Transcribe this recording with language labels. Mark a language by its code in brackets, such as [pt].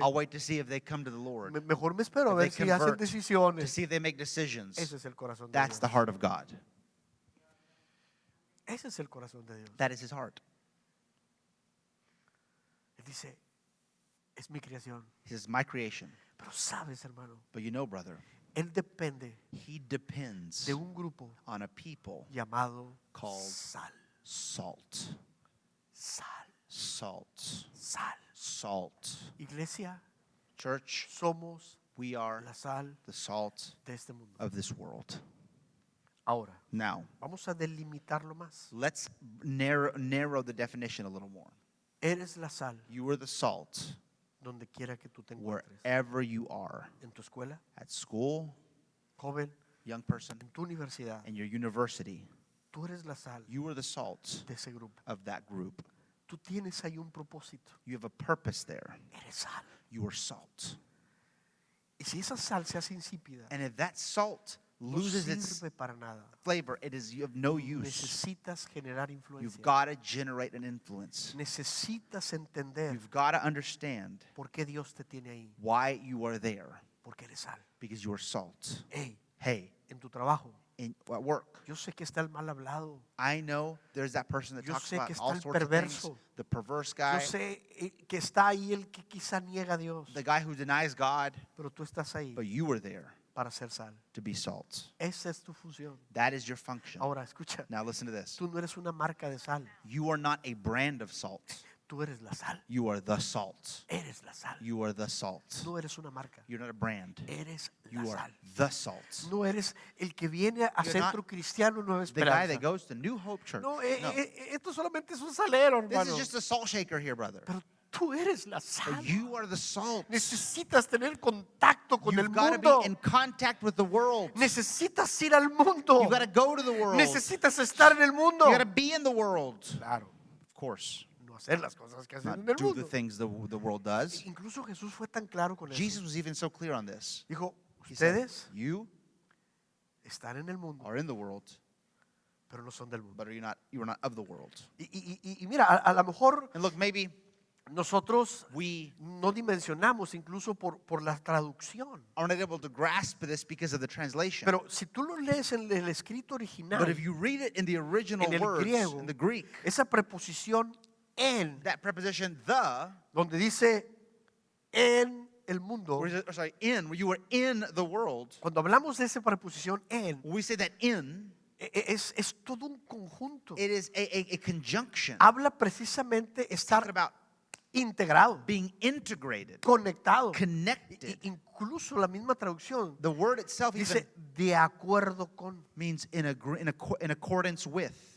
[en] I'll wait to see if they come to the Lord, [es] Mejor me espero a [en] If they [es] ver si hacen [en] convert, to [es] decisiones. [en] see if they make decisions. [es] Ese es el corazón de [en] That's [es] Dios. [en] the heart of God. [es] Ese es el corazón de Dios. [en] That is his heart. [es] Él dice, es mi creación. [en] He says, my creation. [es] Pero sabes, hermano, [en] But you know, brother, [es] Él depende [en] he depends [es] de un grupo [en] on a people [es] llamado [en] Called [es] sal. [en] salt. [es] Sal. [en] Salt. [es] Sal. [en] Salt. [es] Iglesia, [en] Church, [es] somos [en] we are [es] la sal [en] the salt [es] de este mundo. [en] of this world. [es] Ahora, [en] Now, [es] vamos a delimitarlo más. [en] let's narrow the definition a little more. [es] Eres la sal [en] You are the salt [es] donde quiera que tú te encuentres. [en] wherever you are. [es] En tu escuela, [en] At school, [es] joven, [en] young person, [es] en tu universidad. [en] in your university. [es] Tú eres la sal [en] You are the salt [es] de ese grupo. [en] of that group. [es] Tú tienes ahí un propósito. [en] You have a purpose there. [es] Eres sal. [en] You are salt. [es] Y si esa sal se hace insípida, [en] And if that salt [es] no [en] loses its [es] sirve para nada. [en] flavor. It is of no use. [es] Necesitas generar [en] You've [es] influencia. [en] got to generate an influence. [es] Necesitas entender [en] You've got to understand [es] por qué Dios te tiene ahí. [en] why you are there. [es] Porque eres sal. [en] Because you are salt. Hey, Hey, [es] en tu trabajo. [en] at work, [es] Yo sé que está el mal hablado. [en] I know there's that person that [es] Yo [en] talks [es] sé [en] about [es] que está [en] all [es] el [en] sorts of things. [es] perverso. [en] The perverse [es] Yo [en] guy, [es] sé que está ahí el que quizá niega a Dios. [en] the guy who denies God, [es] Pero tú estás ahí [en] but you were there [es] para ser sal. [en] to be salt. [es] Esa es tu función. [en] That is your function. [es] Ahora, escucha. [en] Now listen to this. [es] Tú no eres una marca de sal. [en] You are not a brand of salt. [es] Tú eres la sal. [en] You are the salt. [es] Eres la sal. [en] You are the salt. [es] No eres una marca. [en] You're not a brand. [es] Eres la [en] You are [es] sal. [en] the salt. [es] No eres el que viene a [en] You're [es] Centro Cristiano Nueva [en] The guy that [es] Esperanza. [en] goes to New Hope Church. [es] No, [en] No. [es] esto solamente es un salero, [en] This [es] hermano. [en] is just a salt shaker here, brother. [es] Pero tú eres la sal. [en] But you are the salt. [es] Necesitas tener contacto con el [en] You've got to [es] mundo. [en] be in contact with the world. [es] Necesitas ir al mundo. [en] You've got to go to the world. You [es] Necesitas estar en el mundo. [en] got to be in the world. [es] Claro, [en] Of course. [es] no hacer las cosas que hacen [en] Not [es] en el [en] do the [es] mundo. [en] things the world does. [es] Incluso Jesús fue tan claro con eso. [en] Jesus was even so clear on this. [es] Dijo, [en] He said, [es] ustedes [en] you [es] están en el mundo, [en] are in the world, [es] pero no son del mundo. [en] but you are not of the world. [es] Y mira, a lo mejor [en] And look, maybe [es] nosotros [en] we [es] no dimensionamos incluso por la traducción. [en] are not able to grasp this because of the translation. [es] Pero si tú lo lees en el escrito original, [en] But if you read it in the original [es] en el [en] words, [es] griego, [en] in the Greek, [es] esa preposición en, [en] that preposition the, [es] donde dice en el mundo, [en] where you were in the world, [es] cuando hablamos de esa preposición en, [en] when we say that in, [es] es todo un conjunto. [en] it is a conjunction. [es] Habla precisamente [en] Talking [es] estar [en] about [es] integrado, [en] being integrated, [es] conectado. [en] connected. [es] Incluso la misma traducción [en] The word itself even [es] dice de acuerdo con. [en] means in accordance with.